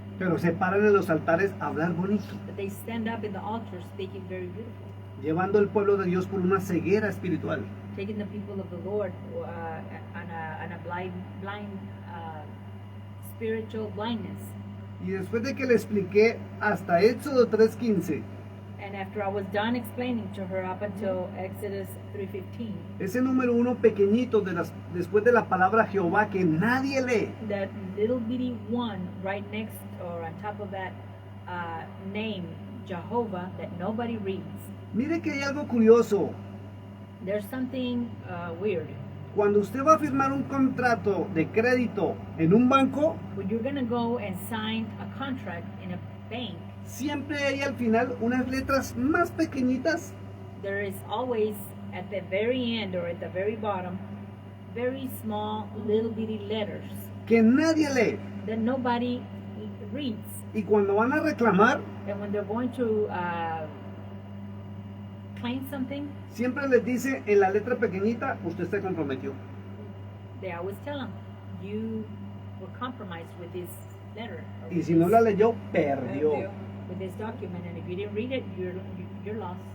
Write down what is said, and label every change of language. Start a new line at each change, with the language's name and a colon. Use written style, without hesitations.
Spanish: Pero se paran en los altares a hablar bonito,
English: But they stand up in the altar speaking very beautiful,
Spanish: llevando al pueblo de Dios por una ceguera espiritual.
English: taking the people of the Lord on a blind spiritual blindness.
Spanish: Y después de que le expliqué hasta Éxodo 3:15,
English: And after I was done explaining to her up until Exodus 3:15,
Spanish: ese número uno pequeñito después de la palabra Jehová que nadie lee,
English: that little bitty one right next or on top of that name, Jehovah, that nobody reads.
Spanish: mire que hay algo curioso.
English: There's something weird.
Spanish: Cuando usted va a firmar un contrato de crédito en un banco,
English: When you're gonna go and sign a contract in a bank,
Spanish: siempre hay al final unas letras más pequeñitas
English: there is always at the very end or at the very bottom, very small little bitty letters
Spanish: que nadie lee.
English: that nobody reads.
Spanish: Y cuando van a reclamar,
English: And when they're going to claim something,
Spanish: siempre les dice en la letra pequeñita, usted se comprometió.
English: they always tell them, you were compromised with this letter, or
Spanish: Y si no la leyó, perdió.
English: with this document, and if you didn't read it, you're lost.